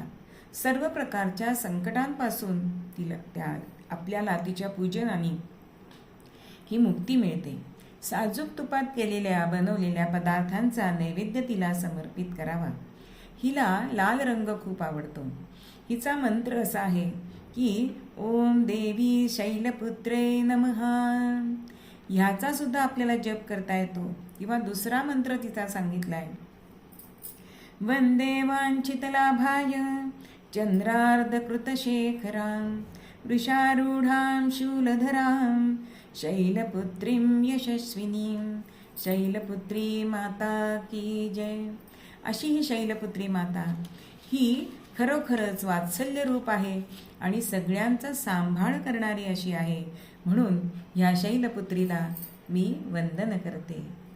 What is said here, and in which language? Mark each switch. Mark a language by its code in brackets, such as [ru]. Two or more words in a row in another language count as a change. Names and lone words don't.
[mr] सर्व प्रकारच्या संकटांपासून आपल्याला तिच्या पूजनाने ही मुक्ती मिळते. साजूक तुपात बनवलेल्या पदार्थांचा नैवेद्य तिला समर्पित करावा. हिला लाल रंग खूप आवडतो. हिचा मंत्र असा आहे की [sa] ओम देवी शैलपुत्रे नमः. [mr] ह्याचा सुद्धा आपल्याला जप करता येतो. किंवा दुसरा मंत्र तिचा सांगितलाय, [sa] वंदे वांछितलाभाय चंद्रार्धकृतशेखरां वृषारूढां शूलधरां शैलपुत्रीं यशस्विनीं. [hi] शैलपुत्री माता की जय. [mr] अशी ही शैलपुत्री माता ही खरोखरच वात्सल्य रूप आहे आणि सगळ्यांचा सांभाळ करणारी अशी आहे. म्हणून ह्या शैलपुत्रीला मी वंदन करते.